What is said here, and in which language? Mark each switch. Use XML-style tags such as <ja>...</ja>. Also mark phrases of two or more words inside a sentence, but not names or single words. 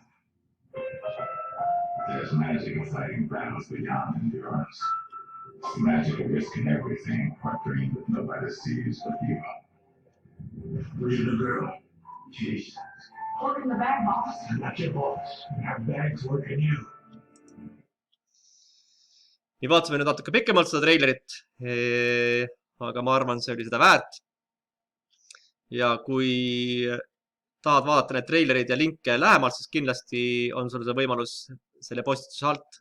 <en>There's magic of fighting battles beyond endurance. Magic of risking everything for a dream that nobody sees but you. Where's the girl? Jesus. Look in the bag, boss. I'm not your boss. Our bag's working you.</en> <et>nii vaatasime nüüd natuke pikemalt seda treilerit. Aga ma arvan, see oli seda väärt. Ja kui tahad vaadata need treilerid ja linke lähemalt, siis kindlasti on sul see võimalus selle postituse alt.</et>